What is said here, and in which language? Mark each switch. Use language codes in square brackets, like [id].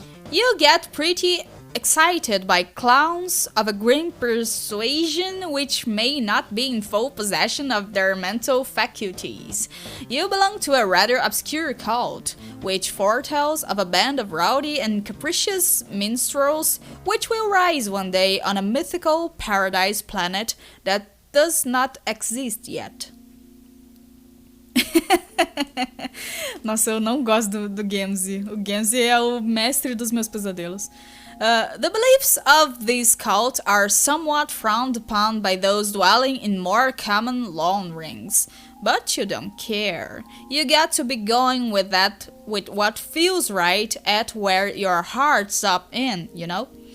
[en] You get pretty excited by clowns of a grim persuasion which may not be in full possession of their mental faculties. You belong to a rather obscure cult, which foretells of a band of rowdy and capricious minstrels which will rise one day on a mythical paradise planet that does not exist yet. [pt] Nossa, eu não gosto do Gamzee. O Gamzee é o mestre dos meus pesadelos. [en] The beliefs of this cult are somewhat frowned upon by those dwelling in more common lawn rings. But you don't care. You get to be going with what feels right at where your heart's up in, you know?